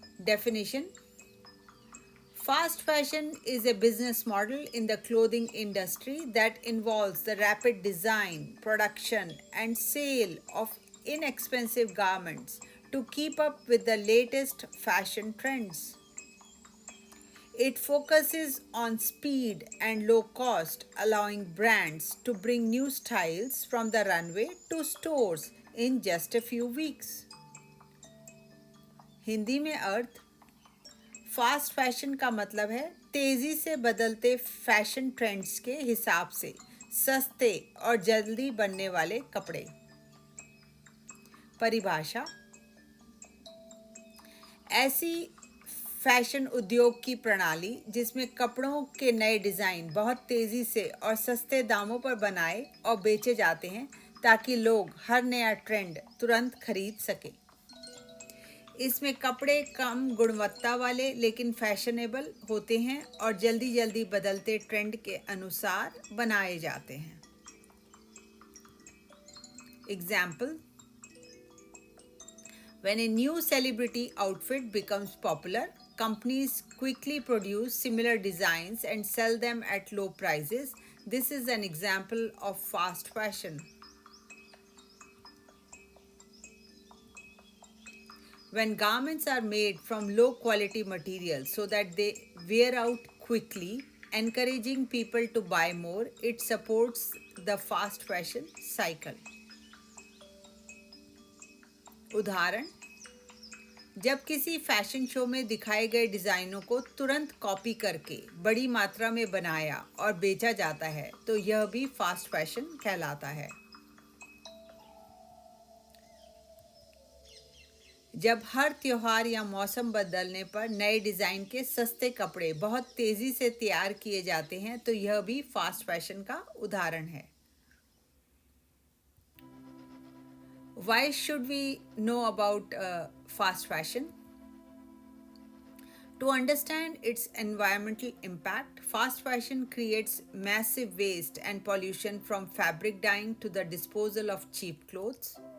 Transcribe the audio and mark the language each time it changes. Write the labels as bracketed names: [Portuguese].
[English] Definition: fast fashion is a business model in the clothing industry that involves the rapid design, production, and sale of inexpensive garments to keep up with the latest fashion trends. It focuses on speed and low cost, allowing brands to bring new styles from the runway to stores in just a few weeks. [Hindi] Hindi में अर्थ: fast fashion का मतलब है तेजी से बदलते fashion trends के हिसाब से सस्ते और जल्दी बनने वाले कपड़े। परिभाषा: ऐसी फैशन उद्योग की प्रणाली जिसमें कपड़ों के नए डिज़ाइन बहुत तेज़ी से और सस्ते दामों पर बनाए और बेचे जाते हैं ताकि लोग हर नया ट्रेंड तुरंत खरीद सकें। इसमें कपड़े कम गुणवत्ता वाले लेकिन फैशनेबल होते हैं और जल्दी जल्दी बदलते ट्रेंड के अनुसार बनाए जाते हैं। [English] Example: When a new celebrity outfit becomes popular, companies quickly produce similar designs and sell them at low prices. This is an example of fast fashion. When garments are made from low quality materials so that they wear out quickly, encouraging people to buy more, it supports the fast fashion cycle. [Hindi] उदाहरण: जब किसी fashion show में दिखाए गए डिज़ाइनों को तुरंत copy करके बड़ी मात्रा में बनाया और बेचा जाता है तो यह भी फास्ट फैशन कहलाता है। जब हर त्योहार या मौसम बदलने पर नए डिज़ाइन के सस्ते कपड़े बहुत तेज़ी से तैयार किए जाते हैं तो यह भी फास्ट फैशन का उदाहरण है। [English] Why should we know about fast fashion? To understand its environmental impact, fast fashion creates massive waste and pollution from fabric dyeing to the disposal of cheap clothes.